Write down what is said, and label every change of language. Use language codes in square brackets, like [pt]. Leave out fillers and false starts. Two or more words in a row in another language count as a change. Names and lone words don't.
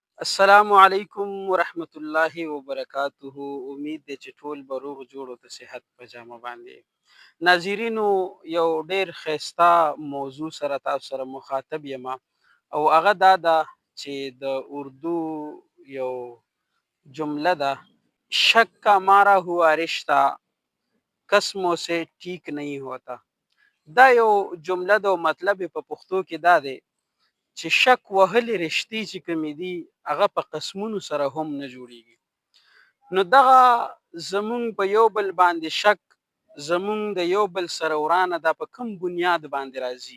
[ar] السلام علیکم ورحمت الله وبرکاته. [ps] امید دی چې ټول به روغ جوړ او د صحت په جامه باندې. ناظرینو، یو ډیر ښایسته موضوع سره تاسو سره مخاطب یم او هغه دا ده چې د اردو یو جمله ده: [ur] شک کا مارا ہوا رشتہ قسموں سے ٹھیک نہیں ہوتا. [ps] دا یو جمله ده او مطلب یې په پښتو کې دا دی چې شک وهلې رشتې چې کومې دي هغه په قسمونو سره هم نه جوړیږي. نو دغه زمونږ په یو بل باندې شک زمونږ د یو بل سره ورانه دا په کوم بنیاد باندې راځي؟